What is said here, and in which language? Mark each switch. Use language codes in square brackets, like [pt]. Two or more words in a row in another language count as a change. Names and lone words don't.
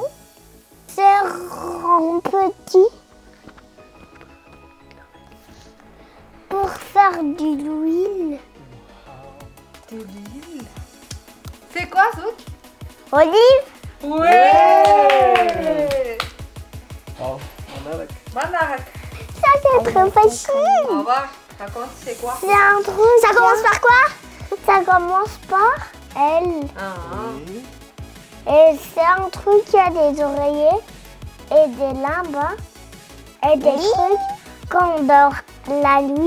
[fr] C'est rond petit. Pour faire de l'huile. De l'huile. C'est quoi, Zouk? Olive? Ouais! [mg] Oh, Manaraka. Manaraka. [fr] Ça, c'est très facile. Au revoir. Raconte, c'est quoi? C'est un truc. Ça commence par quoi? Ça commence par L. Oui. Et c'est un truc qui a des oreillers et des limbes et des trucs qu'on dort la nuit.